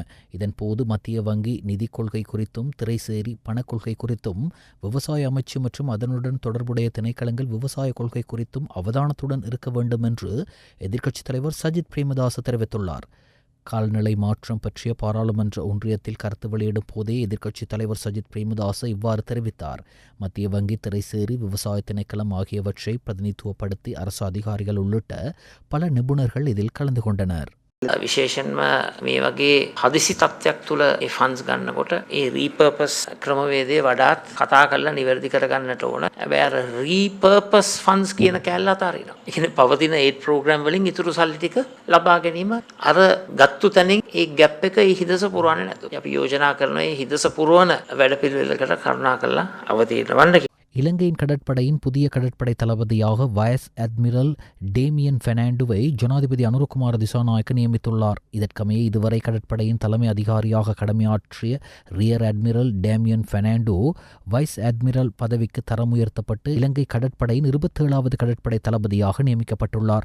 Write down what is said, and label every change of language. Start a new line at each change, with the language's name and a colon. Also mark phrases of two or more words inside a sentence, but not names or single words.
Tamil: இதன்போது மத்திய வங்கி நிதி கொள்கை குறித்தும், திரைசேரி பணக்கொள்கை குறித்தும், விவசாய அமைச்சு மற்றும் அதனுடன் தொடர்புடைய திணைக்களங்கள் விவசாய கொள்கை குறித்தும் அவதானத்துடன் இருக்க வேண்டும் என்று எதிர்க்கட்சித் தலைவர் சஜித் பிரேமதாச தெரிவித்துள்ளார். கால்நிலை மாற்றம் பற்றிய பாராளுமன்ற ஒன்றியத்தில் கருத்து வெளியிடும் போதே எதிர்க்கட்சித் தலைவர் சஜித் பிரேமதாச இவ்வாறு தெரிவித்தார். மத்திய வங்கி, திரைசேரி, விவசாய திணைக்களம் ஆகியவற்றை பிரதிநிதித்துவப்படுத்தி அரசு அதிகாரிகள் உள்ளிட்ட பல நிபுணர்கள் இதில் கலந்து கொண்டனர்.
Sinhala: විශේෂයෙන්ම මේ වගේ හදිසි තත්ත්වයක් තුළ ඒ ෆන්ඩ්ස් ගන්නකොට ඒ රීපර්පස් ක්‍රමවේදය වඩාත් කතා කරලා නිවැරදි කරගන්නට ඕන. හැබැයි අර
English: repurpose funds
Sinhala: කියන කැලල අතාරිනවා. ඒ කියන්නේ පවතින
English: aid programme
Sinhala: වලින් ඉතුරු සල්ලි ටික ලබා ගැනීම අර ගත්තු තැනින් ඒ ගැප් එක ඒ හිදස පුරවන්නේ නැතුව. අපි යෝජනා කරන ඒ හිදස පුරවන වැඩපිළිවෙලකට කරුණාකරලා අවතීර්ණ වන්න.
Tamil: இலங்கையின் கடற்படையின் புதிய கடற்படை தளபதியாக வைஸ் அட்மிரல் டேமியன் பெர்னாண்டோவை ஜனாதிபதி அனுரகுமார திசாநாயக்க நியமித்துள்ளார். இதற்கமைய இதுவரை கடற்படையின் தலைமை அதிகாரியாக கடமையாற்றிய ரியர் அட்மிரல் டேமியன் பெர்னாண்டோ வைஸ் அட்மிரல் பதவிக்கு தரம் உயர்த்தப்பட்டு இலங்கை கடற்படையின் 27வது கடற்படை தளபதியாக நியமிக்கப்பட்டுள்ளார்.